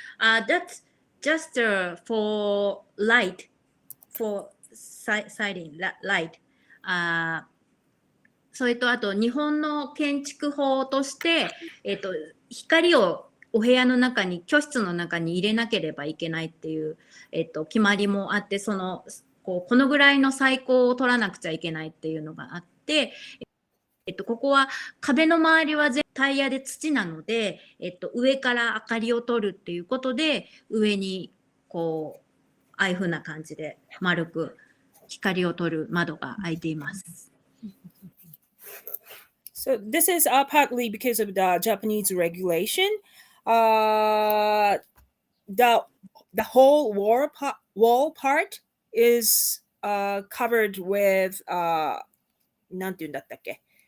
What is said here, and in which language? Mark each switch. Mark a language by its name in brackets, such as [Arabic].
[English] That's just for light, for siding light. [Japanese] それとあと日本の建築法として、光をお部屋の中に、居室の中に入れなければいけないっていう、決まりもあって、このぐらいの最高を取らなくちゃいけないっていうのがあって、ここは壁の周りはタイヤで土なので、上から明かりを取るっていうことで、上にこう、ああいう風な感じで丸く光を取る窓が開いています。 [English] So this is partly because of the Japanese regulation. The whole wall part is covered with [Japanese] なんて言うんだったっけ